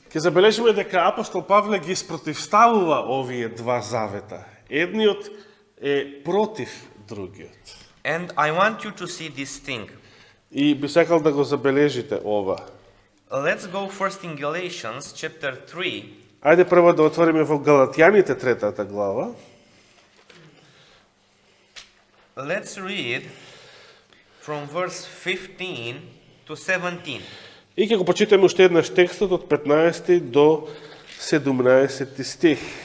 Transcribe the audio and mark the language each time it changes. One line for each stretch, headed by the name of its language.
Macedonian: ќе забележиме дека апостол Павле ги спротивставува овие два завета. Едниот е против другиот.
English: And I want you to see this thing.
Macedonian: И би сакал да го забележите ова.
English: Let's go first in Galatians chapter 3.
Macedonian: Ајде прво да отвориме во Галатјаните третата глава.
English: Let's read from verse 15 to 17.
Macedonian: И ќе го почитаме уште еднаш текстот од 15 до 17 стих.